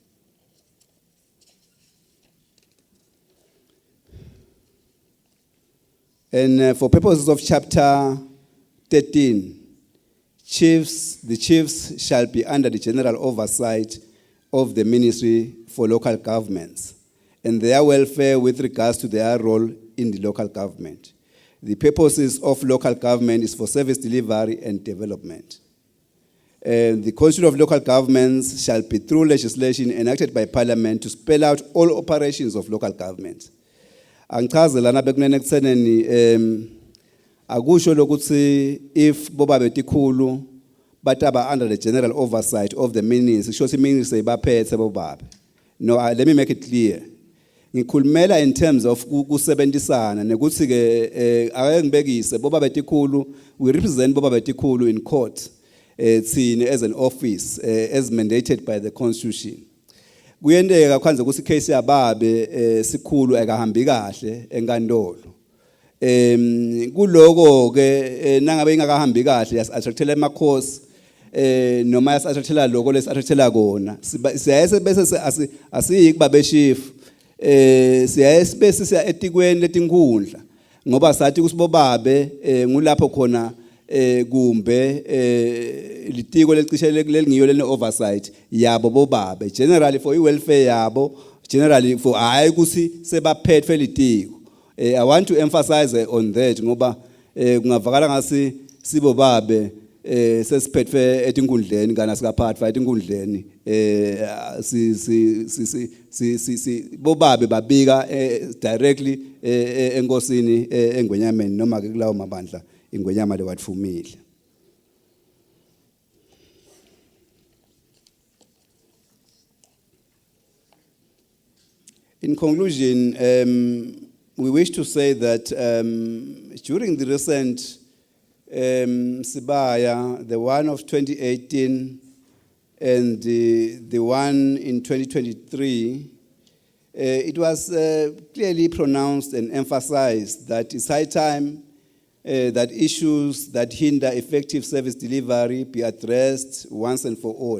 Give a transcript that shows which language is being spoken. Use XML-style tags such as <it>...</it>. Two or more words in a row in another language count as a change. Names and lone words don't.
<en>And for purposes of chapter 13, the chiefs shall be under the general oversight of the Ministry for Local Governments and their welfare with regards to their role in the local government. The purposes of local government is for service delivery and development. The Constitution of Local Governments shall be through legislation enacted by Parliament to spell out all operations of local government.</en> <ss>Angichazela nabekunene ekutheneni akusho lokuthi if boba betikhulu bataba</ss> <en>under the general oversight of the ministry</en> <ss>kusho ukuthi ministry ibaphethe bobabe.</ss> <en>No, let me make it clear.</en> <ss>Ngikhulumela</ss> <en>in terms of</en> <ss>kusebenzisana nekuthi ke ake ngibekise boba betikhulu,</ss> <en>we represent</en> <ss>boba betikhulu</ss> <en>in court thina as an office as mandated by the constitution.</en> <ss>Kuyendeka kwanze kusi case yababe sikhulu akahambi kahle enkantolo. Kuloko ke nangabe ingakahambi kahle yasathathela emakhosi noma yasathathela lokho lesathathela kona siyaye bese asiyikuba beshifu siyaye bese siya etikweni letinkhundla ngoba sathi kusibobabe ngulapho khona kumbe litiko lecishe lelingiyo lene oversight yabo bobabe</ss> <en>generally for welfare</en> <ss>yabo</ss> <en>generally for</en> <ss>hayi kusi sebaphethe litiko.</ss> <en>I want to emphasize on that</en> <ss>ngoba kungavakala ngasi sibobabe sesiphethe etinkhundleni kana sikaphathwa etinkhundleni si bobabe babika directly enkosini engwenyameni noma ke kulawo mabandla ingwenyama lewathumile.</ss> <en>In conclusion, we wish to say that during the recent Sibaya, the one of 2018 and the one in 2023, it was clearly pronounced and emphasized that it's high time that issues that hinder effective service delivery be addressed once and for all.</en>